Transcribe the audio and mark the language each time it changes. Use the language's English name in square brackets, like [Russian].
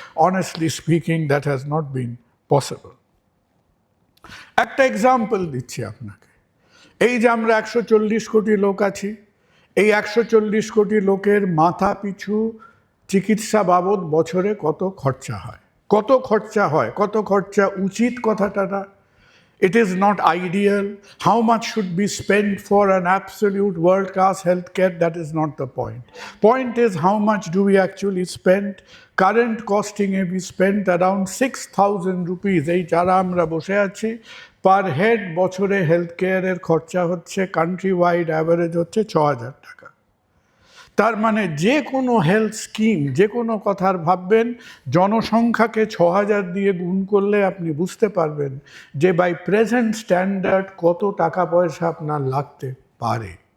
[English] Honestly speaking that has not been possible. [Bangla] একটা example দিচ্ছি আপনাকে। এই যে আমরা 140 কোটি লোক আছি, এই 140 কোটি লোকের মাথা পিছু চিকিৎসা বাবদ বছরে কত খরচা হয়, কত খরচা উচিত কথাটা না। [English] It is not ideal. How much should be spent for an absolute world-class healthcare? That is not the point. Point is, how much do we actually spend? Current costing we spent around 6,000 rupees. [Bangla] এই যারা আমরা বসে আছি per head বছরে health কেয়ারের খরচা হচ্ছে country wide average হচ্ছে 6,000 টাকা। তার মানে যে কোনো হেলথ স্কিম, যে কোনো কথার ভাববেন, জনসংখ্যাকে 6,000 দিয়ে গুণ করলে আপনি বুঝতে পারবেন যে [English] by present standard [Bangla] কত টাকা পয়সা আপনার লাগতে পারে।